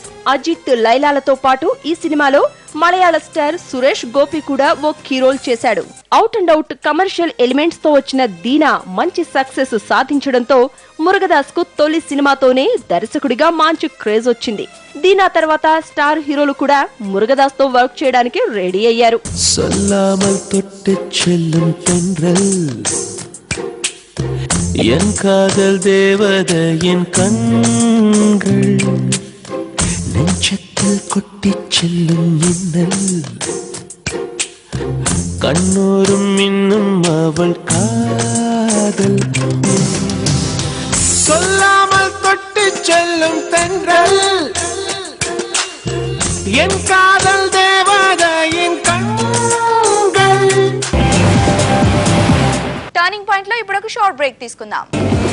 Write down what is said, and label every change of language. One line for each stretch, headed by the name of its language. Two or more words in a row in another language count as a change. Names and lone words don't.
Telugu: అజిత్, లైలాలతో పాటు ఈ సినిమాలో మలయాళ స్టార్ సురేష్ గోపి కూడా ఓ
English: key role
Telugu: చేశాడు.
English: out and out commercial elements
Telugu: తో వచ్చిన దీనా మంచి సక్సెస్ సాధించడంతో మురుగదాస్ కు తొలి సినిమాతోనే దర్శకుడిగా మంచి క్రేజ్ వచ్చింది. దీనా తర్వాత స్టార్ హీరోలు కూడా మురుగదాస్ తో వర్క్ చేయడానికి రెడీ అయ్యారు.
Tamil: என் காதல் தேவதையின் கண்கள் நெஞ்சத்தில் கொட்டிச் செல்லும் மின்னல் கண்ணூரும் இன்னும் அவள் காதல் சொல்லாமல் தொட்டிச் செல்லும் தென்றல் என் காதல் தேவதையின்
Telugu: టర్నింగ్ పాయింట్ లో ఇప్పుడు ఒక
English: short break
Telugu: తీసుకుందాం.